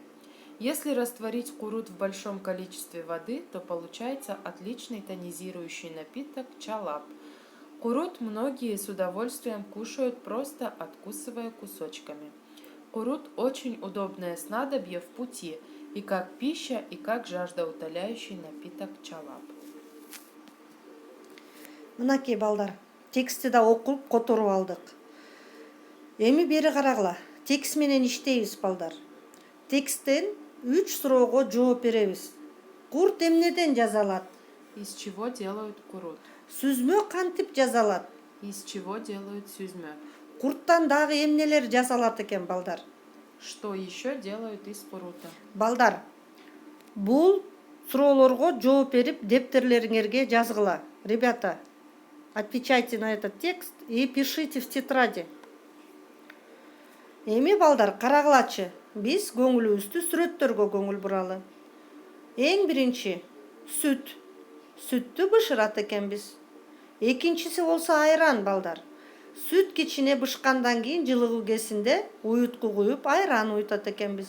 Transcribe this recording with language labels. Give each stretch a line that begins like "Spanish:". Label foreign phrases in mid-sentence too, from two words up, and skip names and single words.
Russian: Если растворить курут в большом количестве воды, то получается отличный тонизирующий напиток чалап. Курут многие с удовольствием кушают, просто откусывая кусочками. Курут очень удобное снадобье в пути, и как пища, и как жаждоутоляющий напиток чалап.
Kyrgyz: Мынакей балдар, текстти да окуп которуп алдык. Эми бери карагыла. Текст менен иштейбиз балдар. Тексттен 3 суроого жооп беребиз. Курт эмнеден жасалат?
Russian: Из чего делают курут?
Kyrgyz: Сүзмө кантип жасалат?
Russian: Из чего делают сюзмё?
Kyrgyz: Курттан дагы эмнелер жасалат экен балдар?
Russian: Что еще делают из курута?
Kyrgyz: Балдар, бул суроолорго жооп берип дептерлериңерге жазгыла.
Russian: Ребята, отвечайте на этот текст и пишите в тетради.
Kyrgyz: Эми балдар, карагылачы. Биз көңүлүбүздү сүрөттөргө көңүл буралы. Эң биринчи сүт. Сүттү бышырат экенбиз. Экинчиси болсо айран балдар. Сүт кичине бышкандан кийин жылыгуу кезинде уютку куюп айран уютат экенбиз.